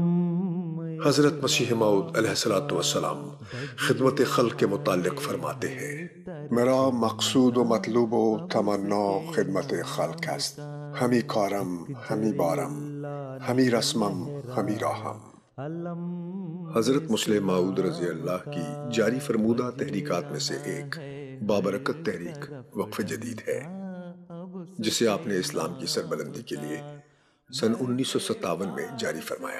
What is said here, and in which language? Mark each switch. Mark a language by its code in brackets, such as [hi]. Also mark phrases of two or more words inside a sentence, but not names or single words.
[ur] حضرت مسیح موعود علیہ السلام خدمت خلق کے متعلق فرماتے ہیں، [fa] میرا مقصود و مطلوب و تمنا خدمت خلق است، ہمی کارم ہمی بارم ہمی رسمم ہمی راہم۔ [ur] حضرت مسلم موعود رضی اللہ کی جاری فرمودہ تحریکات میں سے ایک بابرکت تحریک وقف جدید ہے، جسے آپ نے اسلام کی سربلندی کے لیے سن 1957 میں جاری فرمایا۔